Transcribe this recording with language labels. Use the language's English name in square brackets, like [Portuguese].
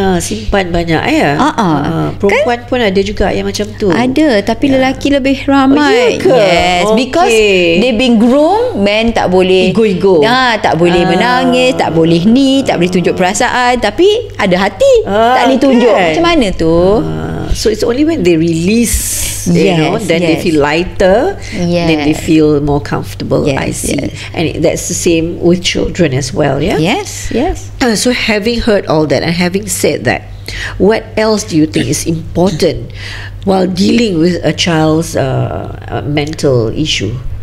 [Malay] Simpan banyak perempuan pun ada juga yang macam tu. Ada, tapi lelaki lebih ramai. [English] Yes, because they being groomed, men [Malay] tak boleh [English] ego. [Malay] Tak boleh menangis, tak boleh tak boleh tunjuk perasaan, tapi ada hati tak boleh tunjuk. Macam mana tu? [English] So it's only when they release, then they feel lighter, then they feel more comfortable. I see. And that's the same with children as well. Yes. So having heard all that and having said that, what else do you think is important while dealing with a child's mental issue?